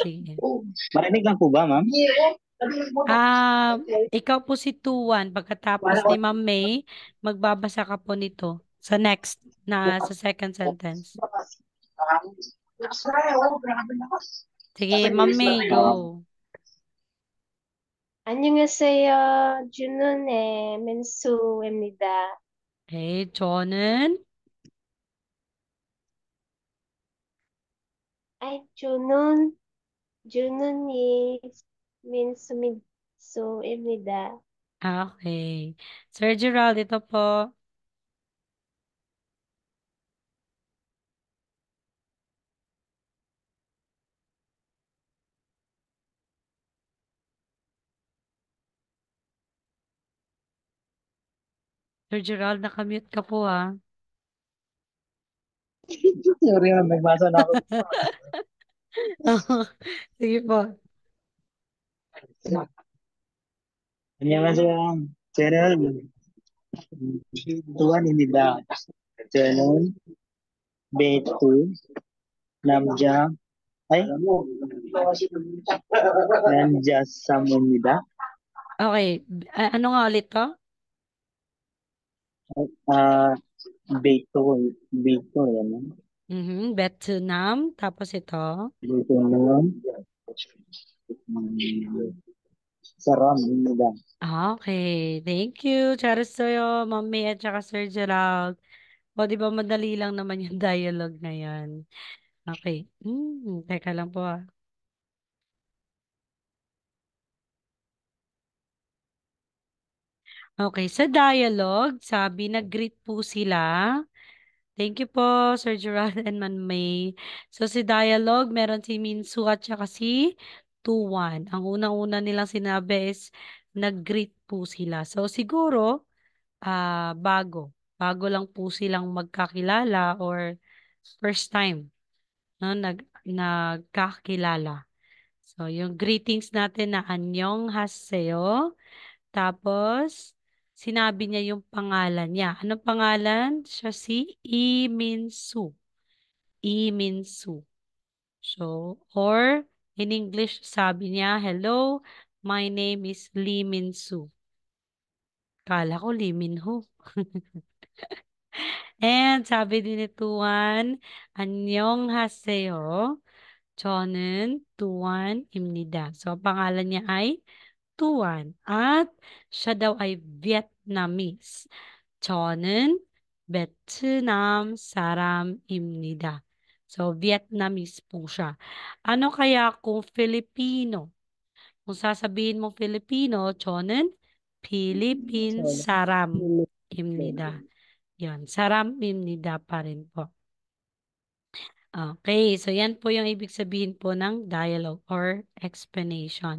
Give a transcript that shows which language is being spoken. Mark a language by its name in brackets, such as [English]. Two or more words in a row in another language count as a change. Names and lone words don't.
[Filipino] Marinig lang po ba, ma'am? Ah, ikaw po si Tuan. Pagkatapos ni Ma'am May, magbabasa ka po nito sa next sa [English] second sentence. [Filipino] Sige, Ma'am May, go. [Korean] 안녕하세요. 준훈의 민수입니다. Okay, 저는 아이, 준훈이 민수입니다. [Filipino] okay. Sir Gerald, ito po. Sir Gerald, nakamute ka po ah. Sorry ma'am, nagbasa na ako. Sige po. [Korean] 안녕하세요. 저는 두환입니다. 저는 베이트 남자 ay 남자sam입니다. [Filipino] Okay, ano nga ulit to? Ah, Beito yan. Vietnam, tapos ito. Beito naman. [Korean] Saram입니다. [English] Okay, thank you. [Korean] 잘했어요, [Filipino] Mami at saka Sir Gerald. O, di ba madali lang naman yung dialogue na yan. Okay. Teka lang po ah. Okay, sa dialogue, sabi nag-greet po sila. Thank you po, Sir Gerald and Manmay. So, si dialogue, meron si Minsu at saka si Tuwan. Ang unang-una nilang sinabi is nag-greet po sila. So, siguro, bago. Bago lang po silang magkakilala or [English] first time, [Filipino] no, nagkakilala. So, yung greetings natin na [Korean] 안녕하세요. [Filipino] Tapos, sinabi niya yung pangalan niya. Anong pangalan? Siya si Lee Min-soo. [English] Lee Min-soo. So, or in English, [Filipino] sabi niya, [English] hello, my name is Lee Min-soo. [Filipino] Kala ko Lee Min-ho. And sabi din ni Tuan, 안녕하세요. [Korean] 저는 Tuan입니다. [Filipino] So, ang pangalan niya ay Tuan. At siya daw ay Vietnamese. [Korean] 저는 베트남 사람입니다. [Filipino] So, Vietnamese po siya. Ano kaya kung Filipino? Kung sasabihin mo Filipino, [Korean] 저는 Philippine 사람입니다. [Filipino] Yan, 사람입니다 pa rin po. Okay, so yan po yung ibig sabihin po ng dialogue or explanation.